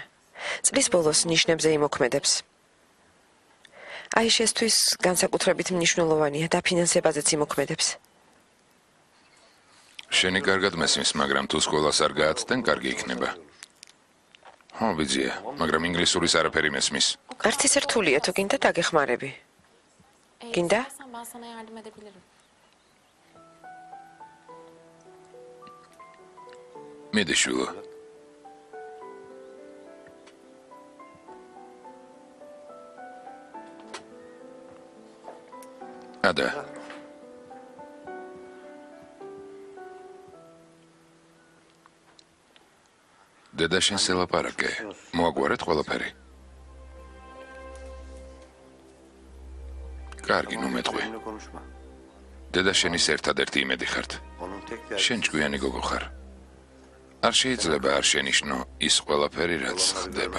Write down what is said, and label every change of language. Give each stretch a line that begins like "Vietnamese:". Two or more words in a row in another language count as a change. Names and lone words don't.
Georgian: წლის ბოლოს ნიშნებზე იმოქმედებს. აიშესთვის განსაკუთრებით მნიშვნელოვანია და ფინანსებაზეც იმოქმედებს. შენი კარგად მესმის, მაგრამ თუ სკოლას არ გააცდენ, კარგი იქნება. ხო, ბიძია, მაგრამ ინგლისურის არაფერი მესმის. არც ისე რთულია, თუ გინდა დაგეხმარები. Ginda?
Turkish: İstersen ben sana yardım edebilirim.
Georgian: მიდი შვილო. ადა. დედა შენ სელაპარაკე. მოაგვარეთ ყველაფერი. კარგი, ნუ მეტყვი.
Turkish: Benimle konuşma.
Georgian: დედა შენის ერთადერთი იმედი ხართ.
Turkish: Onun tek derdi
Georgian: შენ ჭკვიანი გოგო ხარ. არ შეიძლება არ შენიშნო ის ყველაფერი, რაც
Turkish: olanları
Georgian: ხდება.